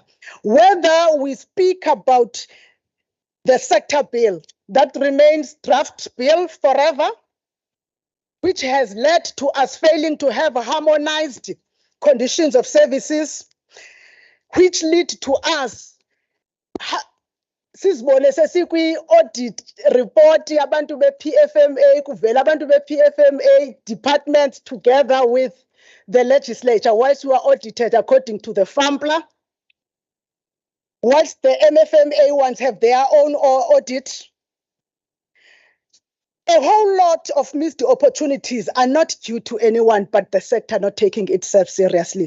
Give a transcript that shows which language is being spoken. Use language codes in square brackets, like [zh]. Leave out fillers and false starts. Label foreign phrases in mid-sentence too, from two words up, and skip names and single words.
[en] Whether we speak about the sector bill that remains draft bill forever, which has led to us failing to have harmonized conditions of services, which lead to us [zu] sizibone sesikwi-audit report abantu be-PFMA, kuvela abantu be-PFMA [en] departments together with the legislature, whilst we are audited according to the FAMPLA, whilst the MFMA ones have their own audit. A whole lot of missed opportunities are not due to anyone but the sector not taking itself seriously.